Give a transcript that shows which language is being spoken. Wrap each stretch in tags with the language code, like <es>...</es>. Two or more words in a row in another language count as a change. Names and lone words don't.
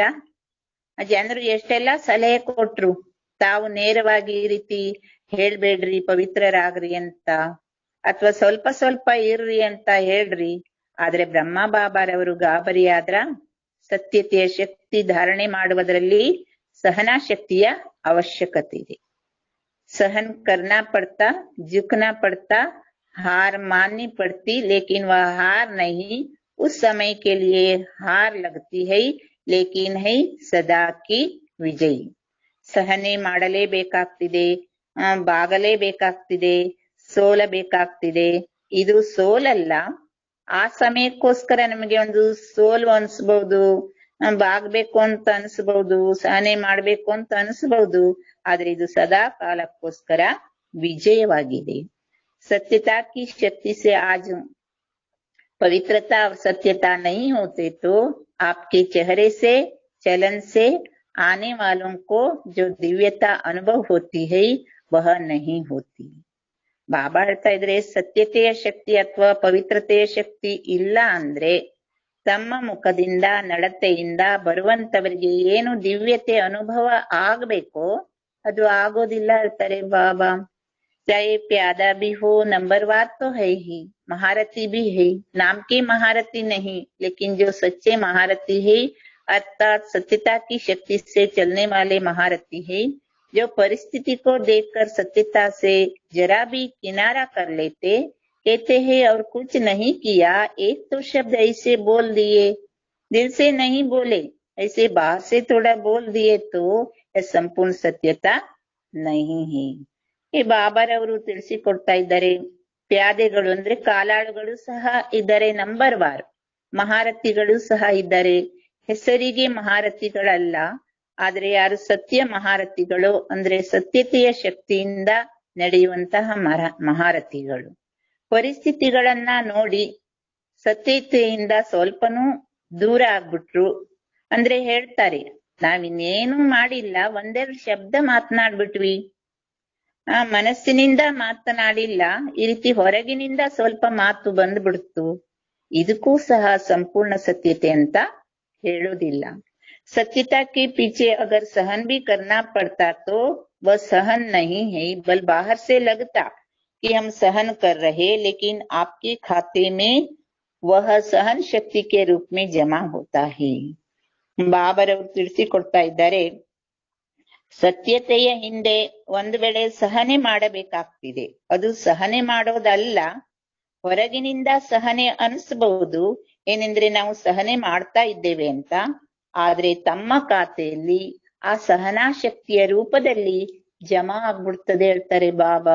<kn>ಜನರು ಎಷ್ಟೆಲ್ಲಾ ಸಲಹೆ ಕೊಟ್ರು, ತಾವು ನೇರವಾಗಿ ಈ ರೀತಿ ಹೇಳ್ಬೇಡ್ರಿ, ಪವಿತ್ರರಾಗ್ರಿ ಅಂತ, ಅಥವಾ ಸ್ವಲ್ಪ ಸ್ವಲ್ಪ ಇರ್ರಿ ಅಂತ ಹೇಳ್ರಿ. ಆದ್ರೆ ಬ್ರಹ್ಮ ಬಾಬಾರವರು ಗಾಬರಿ ಆದ್ರ. ಸತ್ಯತೆಯ ಶಕ್ತಿ ಧಾರಣೆ ಮಾಡುವುದರಲ್ಲಿ ಸಹನಾ ಶಕ್ತಿಯ ಅವಶ್ಯಕತೆ ಇದೆ.</kn> <hi>सहन करना पड़ता, झुकना पड़ता, हार माननी पड़ती, लेकिन वह हार नहीं, उस समय के लिए हार लगती है, लेकिन है सदा की विजयी।</hi> <kn>ಸಹನೆ ಮಾಡಲೇಬೇಕಾಗ್ತಿದೆ, ಬಾಗಲೇಬೇಕಾಗ್ತಿದೆ, ಸೋಲಬೇಕಾಗ್ತಿದೆ. ಇದು ಸೋಲಲ್ಲ. ಆ ಸಮಯಕ್ಕೋಸ್ಕರ ನಮಗೆ ಒಂದು ಸೋಲು ಅನ್ಸ್ಬಹುದು, ಬಾಗ್ಬೇಕು ಅಂತ ಅನ್ಸ್ಬಹುದು, ಸಹನೆ ಮಾಡ್ಬೇಕು ಅಂತ ಅನ್ಸ್ಬಹುದು. ಆದ್ರೆ ಇದು ಸದಾ ಕಾಲಕ್ಕೋಸ್ಕರ ವಿಜಯವಾಗಿದೆ.</kn> <hi>सत्यता की शक्ति से आज पवित्रता और सत्यता नहीं होते तो आपके चेहरे से, चलन से, आने वालों को जो दिव्यता अनुभव होती है वह नहीं होती.</hi> <kn>ಬಾಬಾ ಹೇಳ್ತಾ ಇದ್ರೆ ಸತ್ಯತೆಯ ಶಕ್ತಿ ಅಥವಾ ಪವಿತ್ರತೆಯ ಶಕ್ತಿ ಇಲ್ಲ ಅಂದ್ರೆ ತಮ್ಮ ಮುಖದಿಂದ ನಡತೆಯಿಂದ ಬರುವಂತವರಿಗೆ ಏನು ದಿವ್ಯತೆ ಅನುಭವ ಆಗ್ಬೇಕೋ ಅದು ಆಗೋದಿಲ್ಲ ಹೇಳ್ತಾರೆ ಬಾಬಾ.</kn> <hi>चाहे प्यादा भी हो, नंबरवार तो है ही, महारथी भी है, नाम की महारथी नहीं, लेकिन जो सच्चे महारथी है अर्थात सत्यता की शक्ति से चलने वाले महारथी है, जो परिस्थिति को देखकर सत्यता से जरा भी किनारा कर लेते, कहते हैं और कुछ नहीं किया, एक तो शब्द ऐसे बोल दिए, दिल से नहीं बोले, ऐसे बाहर से थोड़ा बोल दिए तो यह संपूर्ण सत्यता नहीं है.</hi> <kn>ಈ ಬಾಬಾರವರು ತಿಳಿಸಿಕೊಡ್ತಾ ಇದ್ದಾರೆ, ಪ್ಯಾದೆಗಳು ಅಂದ್ರೆ ಕಾಲಾಳುಗಳು ಸಹ ಇದ್ದಾರೆ, ನಂಬರ್ ವಾರ್ ಮಹಾರಥಿಗಳು ಸಹ ಇದ್ದಾರೆ. ಹೆಸರಿಗೆ ಮಹಾರಥಿಗಳಲ್ಲ, ಆದ್ರೆ ಯಾರು ಸತ್ಯ ಮಹಾರಥಿಗಳು ಅಂದ್ರೆ ಸತ್ಯತೆಯ ಶಕ್ತಿಯಿಂದ ನಡೆಯುವಂತಹ ಮಹಾರಥಿಗಳು. ಪರಿಸ್ಥಿತಿಗಳನ್ನ ನೋಡಿ ಸತ್ಯತೆಯಿಂದ ಸ್ವಲ್ಪನೂ ದೂರ ಆಗ್ಬಿಟ್ರು ಅಂದ್ರೆ ಹೇಳ್ತಾರೆ, ನಾವಿನ್ನೇನು ಮಾಡಿಲ್ಲ, ಒಂದೆರಡು ಶಬ್ದ ಮಾತನಾಡ್ಬಿಟ್ವಿ, ಮನಸ್ಸಿನಿಂದ ಮಾತನಾಡಿಲ್ಲ, ಈ ರೀತಿ ಹೊರಗಿನಿಂದ ಸ್ವಲ್ಪ ಮಾತು ಬಂದ್ಬಿಡ್ತು, ಇದಕ್ಕೂ ಸಹ ಸಂಪೂರ್ಣ ಸತ್ಯತೆ ಅಂತ ಹೇಳೋದಿಲ್ಲ.</kn> <hi>सत्यता के पीछे अगर सहन भी करना पड़ता तो वह सहन नहीं है, बल बाहर से लगता कि हम सहन कर रहे, लेकिन आपके खाते में वह सहन शक्ति के रूप में जमा होता है.</hi> <kn>ಬಾಬರವರು ತಿಳಿಸಿಕೊಡ್ತಾ ಇದ್ದಾರೆ, ಸತ್ಯತೆಯ ಹಿಂದೆ ಒಂದು ವೇಳೆ ಸಹನೆ ಮಾಡಬೇಕಾಗ್ತಿದೆ, ಅದು ಸಹನೆ ಮಾಡೋದಲ್ಲ, ಹೊರಗಿನಿಂದ ಸಹನೆ ಅನಿಸಬಹುದು, ಏನೆಂದ್ರೆ ನಾವು ಸಹನೆ ಮಾಡ್ತಾ ಇದ್ದೇವೆ ಅಂತ, ಆದ್ರೆ ತಮ್ಮ ಖಾತೆಯಲ್ಲಿ ಆ ಸಹನಾ ಶಕ್ತಿಯ ರೂಪದಲ್ಲಿ ಜಮಾ ಆಗ್ಬಿಡ್ತದೆ ಹೇಳ್ತಾರೆ ಬಾಬಾ.</kn>